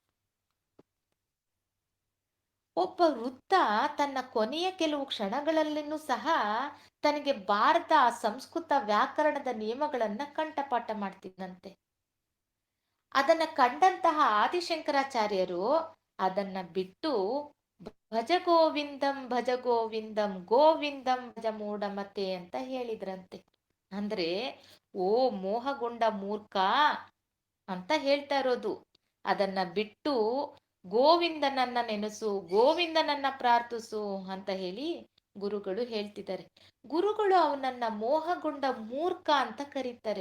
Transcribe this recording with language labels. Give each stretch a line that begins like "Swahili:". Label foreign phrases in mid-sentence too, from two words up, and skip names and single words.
Kannada: ಒಬ್ಬ ವೃದ್ಧ ತನ್ನ ಕೊನೆಯ ಕೆಲವು ಕ್ಷಣಗಳಲ್ಲಿನೂ ಸಹ ತನಗೆ ಬಾರದ ಸಂಸ್ಕೃತ ವ್ಯಾಕರಣದ ನಿಯಮಗಳನ್ನ ಕಂಠಪಾಠ ಮಾಡ್ತಿದ್ದಂತೆ. ಅದನ್ನ ಕಂಡಂತಹ ಆದಿಶಂಕರಾಚಾರ್ಯರು ಅದನ್ನ ಬಿಟ್ಟು
Sanskrit: ಭಜ ಗೋವಿಂದಂ ಭಜ ಗೋವಿಂದಂ ಗೋವಿಂದಂ ಭಜ ಮೂಢಮತೆ
Kannada: ಅಂತ ಹೇಳಿದ್ರಂತೆ. ಅಂದ್ರೆ, ಓ ಮೋಹಗೊಂಡ ಮೂರ್ಖ ಅಂತ ಹೇಳ್ತಾ ಇರೋದು. ಅದನ್ನ ಬಿಟ್ಟು ಗೋವಿಂದನನ್ನ ನೆನೆಸು, ಗೋವಿಂದನನ್ನ ಪ್ರಾರ್ಥಿಸು ಅಂತ ಹೇಳಿ ಗುರುಗಳು ಹೇಳ್ತಿದ್ದಾರೆ. ಗುರುಗಳು ಅವನನ್ನ ಮೋಹಗೊಂಡ ಮೂರ್ಖ ಅಂತ ಕರೀತಾರೆ.